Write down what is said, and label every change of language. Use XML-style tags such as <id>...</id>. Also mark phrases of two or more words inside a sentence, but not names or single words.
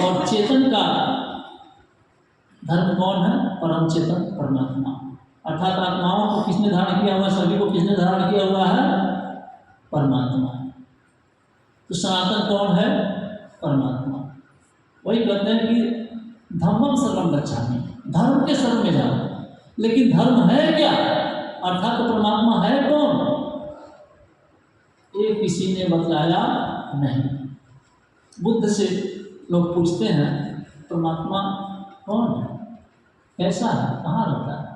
<hi>और चेतन का धर्म कौन है? परम चेतन परमात्मा। अर्थात आत्माओं को किसने धारण किया हुआ? सभी को किसने धारण किया हुआ है? परमात्मा। तो सनातन कौन है? परमात्मा। वही कहते हैं कि</hi> <pi>धम्मम सर्वम गच्छामि,</pi> <hi>धर्म के शरण में जाओ। लेकिन धर्म है क्या? अर्थात परमात्मा है कौन? ये किसी ने बतलाया नहीं। बुद्ध से लोग पूछते हैं परमात्मा कौन है, कैसा है, कहाँ रहता है?</hi>